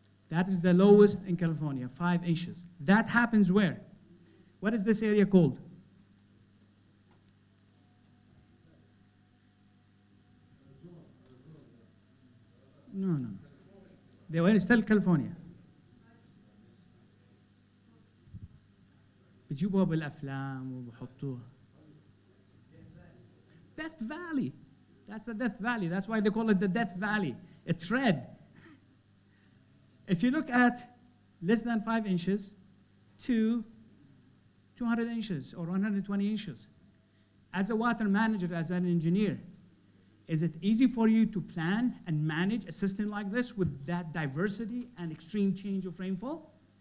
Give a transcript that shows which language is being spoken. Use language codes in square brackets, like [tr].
[en] That is the lowest in California, 5 inches. That happens where? What is this area called? No. They were still California. [ar] بيجيبوها بالأفلام وبحطوها. [en] Death Valley. That's the Death Valley. That's why they call it the Death Valley. It's red. If you look at less than 5 inches to 200 inches or 120 inches, as a water manager, as an engineer, is it easy for you to plan and manage a system like this with that diversity and extreme change of rainfall?